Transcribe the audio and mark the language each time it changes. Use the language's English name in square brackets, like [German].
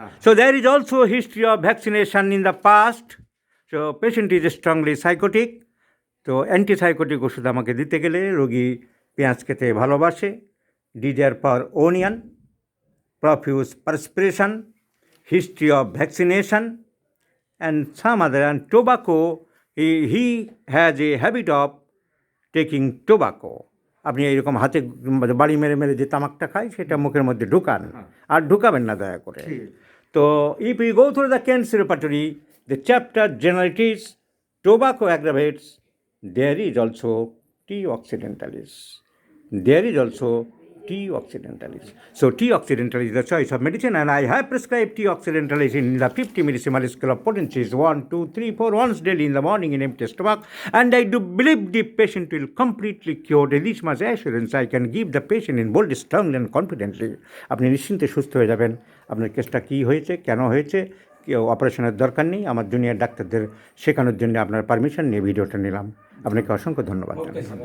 [English] So there is also history of vaccination in the past. So patient is strongly psychotic. [Bangla] তো antipsychotic ওষুধ আমাকে দিতে গেলে, রোগী পেঁয়াজ খেতে ভালোবাসে, [English] Desire for onion, profuse perspiration, history of vaccination, and some other. And tobacco, he has a habit of taking tobacco. [Bangla] আপনি এইরকম হাতে বাড়ি মেরে মেরে যে তামাকটা খায়, সেটা মুখের মধ্যে ঢুকান, আর ঢুকাবেন না দয়া করে। [English] তো if we go through the cancer repertory, the chapter generalities, tobacco aggravates, there is also T. occidentalis. There is also T. occidentalis. So T. occidentalis is the choice of medicine, and I have prescribed T. occidentalis in the 50 millisiemens scale of potencies, 1, 2, 3, 4 once daily in the morning in empty stomach, and I do believe the patient will completely cure. This much assurance I can give the patient in bold, strongly and confidently. [Bangla] আপনি নিশ্চিন্তে সুস্থ হয়ে যাবেন। আপনার কেসটা কী হয়েছে, কেন হয়েছে, কেউ অপারেশনের দরকার নেই। আমার জুনিয়র ডাক্তারদের শেখানোর জন্য আপনার পারমিশন নিয়ে ভিডিওটা নিলাম। আপনাকে অসংখ্য ধন্যবাদ জানাই।